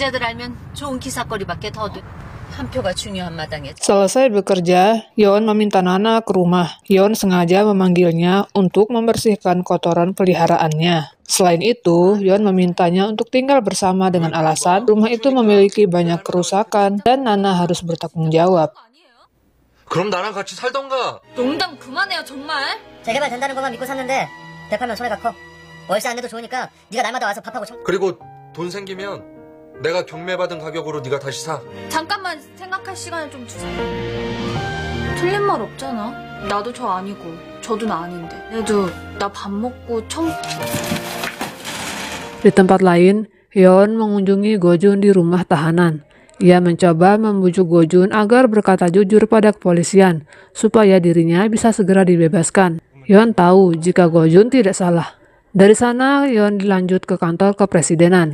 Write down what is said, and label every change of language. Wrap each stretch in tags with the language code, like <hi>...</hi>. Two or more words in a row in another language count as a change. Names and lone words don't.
<id>Selesai bekerja, Yon meminta Nana ke rumah. Yon sengaja memanggilnya untuk membersihkan kotoran peliharaannya. Selain itu, Yon memintanya untuk tinggal bersama dengan alasan rumah itu memiliki banyak kerusakan dan Nana harus bertanggung jawab.</id> <ko>그럼 나랑 같이 살던가. 농담 그만해요 정말. 재개발 된다는 것만 믿고 샀는데 대파면 손해가 커. 월세 안 내도 좋으니까 네가 날마다 와서 밥하고 그리고 돈 생기면 내가 경매받은 가격으로 네가 다시 사. 잠깐만 생각할 시간을 좀 주세요. 틀린 말 없잖아. 나도 저 아니고 저도 나 아닌데. 그래도 나 밥 먹고</ko> <id>Di tempat lain, Yon mengunjungi Go Jun di rumah tahanan. Ia mencoba membujuk Go Jun agar berkata jujur pada kepolisian, supaya dirinya bisa segera dibebaskan. Yon tahu jika Go Jun tidak salah. Dari sana, Yon dilanjut ke kantor kepresidenan.</id>